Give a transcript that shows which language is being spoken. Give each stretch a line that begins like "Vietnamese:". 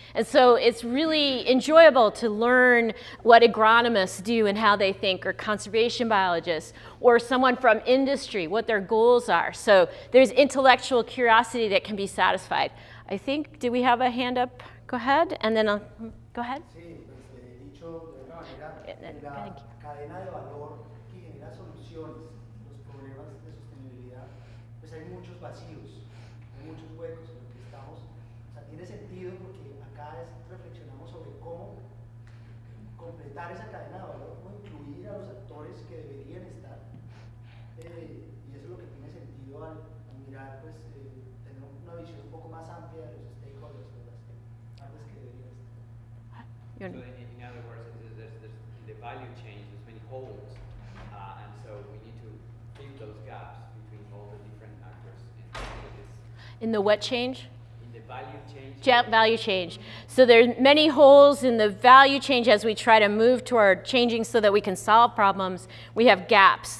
English: And so it's really enjoyable to learn what agronomists do and how they think, or conservation biologists, or someone from industry, what their goals are. So there's intellectual curiosity that can be satisfied. I think, do we have a hand up? Go ahead, and then go ahead.
Spanish: Sí, dicho de una manera, la cadena de valor que genera soluciones, los problemas de sostenibilidad, pues hay muchos vacíos, hay muchos huecos en los que estamos. O sea, tiene sentido porque acá reflexionamos sobre cómo completar esa cadena de valor, cómo incluir a los actores que deberían estar. Y eso es lo que tiene sentido al mirar, pues, tener una visión un poco más amplia de los stakeholders, de las partes que deberían estar.
English: So in other words, there's the value chain, there's many holes, and so we need to fill those gaps between all the different actors In the what change? in the value chain. Value change. So there's many holes in the value change as we try to move toward changing so that we can solve problems. We have gaps.